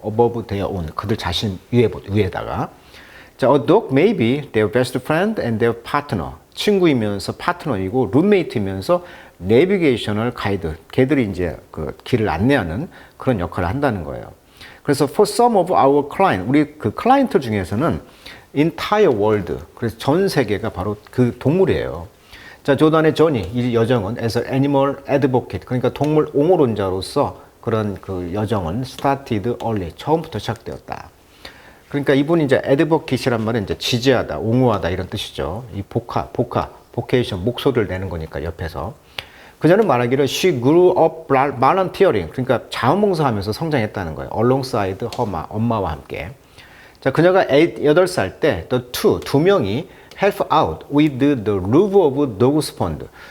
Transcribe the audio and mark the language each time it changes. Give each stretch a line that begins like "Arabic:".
English: above their own,
Korean: 그들 자신 위에다가.
English: 자, a dog may be their best friend and their partner.
Korean: 친구이면서 파트너이고 룸메이트이면서 내비게이셔널 가이드. 걔들이 이제 그 길을 안내하는 그런 역할을 한다는 거예요. 그래서
English: for some of our client,
Korean: 우리 그 클라이언트 중에서는
English: entire world,
Korean: 그래서 전 세계가 바로 그 동물이에요. 자, 조던의 조니, 이 여정은
English: as an animal advocate,
Korean: 그러니까 동물 옹호론자로서 그런 그 여정은
English: started early,
Korean: 처음부터 시작되었다. 그러니까 이분이 이제 advocate이란 말은 이제 지지하다, 옹호하다 이런 뜻이죠. 이 vocation, 목소리를 내는 거니까 옆에서. 그녀는 말하기를
English: she grew up volunteering,
Korean: 그러니까 자원봉사하면서 성장했다는 거예요.
English: alongside her,
Korean: 엄마와 함께. 자, 그녀가 8살 때 두 명이
English: help out with the roof of Dogus Fund.